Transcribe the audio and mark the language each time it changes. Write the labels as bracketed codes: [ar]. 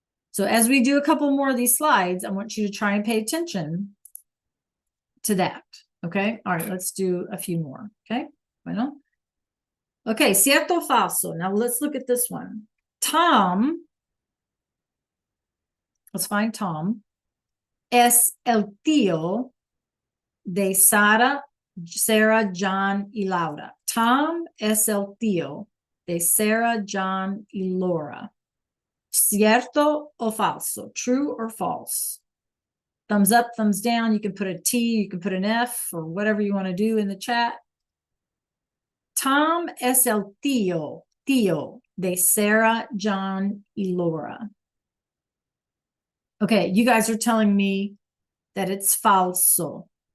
[en] So as we do a couple more of these slides, I want you to try and pay attention to that. Okay. All right. Let's do a few more. Okay. Bueno. Okay. [es] Cierto o falso. [en] Now let's look at this one. Tom. Let's find Tom. [es] Es el tío de Sarah, John y Laura. Tom es el tío de Sarah, John y Laura. Cierto o falso? [en] True or false? Thumbs up, thumbs down. You can put a T, you can put an F, or whatever you want to do in the chat. [es] Tom es el tío de Sarah, John y Laura. [en] Okay, you guys are telling me that it's falso.